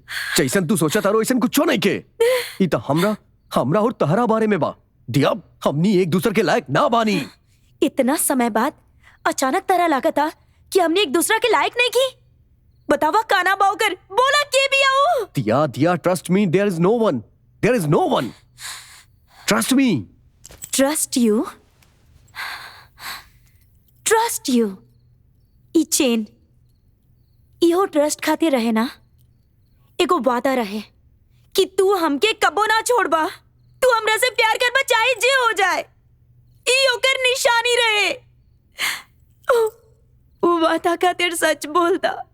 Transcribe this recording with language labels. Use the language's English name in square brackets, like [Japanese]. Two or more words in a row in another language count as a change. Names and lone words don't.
[Bhojpuri] जैसन तू सोचा तारो ऐसन कुछो नहीं के। ई त हमरा और तहरा बारे में बा। दिया, हमनी एक दूसरे के लायक ना बानी। इतना समय बाद अचानक तरह लागता कि हमने एक दूसरे के लायक नहीं की। बतावा का नाम बा ओकर? बोला के भी आओ। दिया दिया, [English] Trust me, there is no one. There is no one. Trust me. Trust you? Trust you? [Bhojpuri] ई चेन इहो ट्रस्ट खातिर रहे ना? एगो वादा रहे कि तू हमके कबो ना छोड़बा। तू हमरा से प्यार करबा चाहे जे हो जाए। ई ओकर निशानी रहे। वो वादा खातिर सच बोलता।